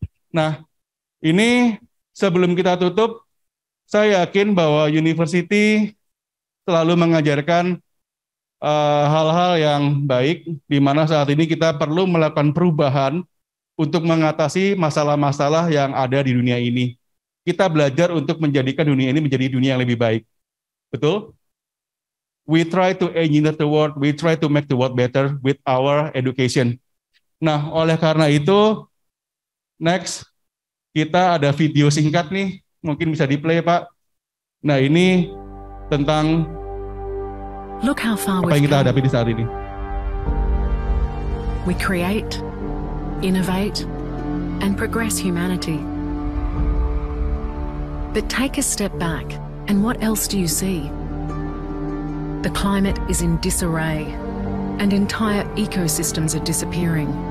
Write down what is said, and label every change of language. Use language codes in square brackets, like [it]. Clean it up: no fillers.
[id] Nah, ini sebelum kita tutup, saya yakin bahwa university selalu mengajarkan hal-hal yang baik, di mana saat ini kita perlu melakukan perubahan untuk mengatasi masalah-masalah yang ada di dunia ini. Kita belajar untuk menjadikan dunia ini menjadi dunia yang lebih baik. Betul? [en] We try to engineer the world, we try to make the world better with our education. [id] Nah, oleh karena itu, next, kita ada video singkat nih, mungkin bisa di-play, Pak. Nah, ini tentang apa yang kita hadapi di saat ini. [en] We create, innovate, and progress humanity. But take a step back, and what else do you see? The climate is in disarray, and entire ecosystems are disappearing.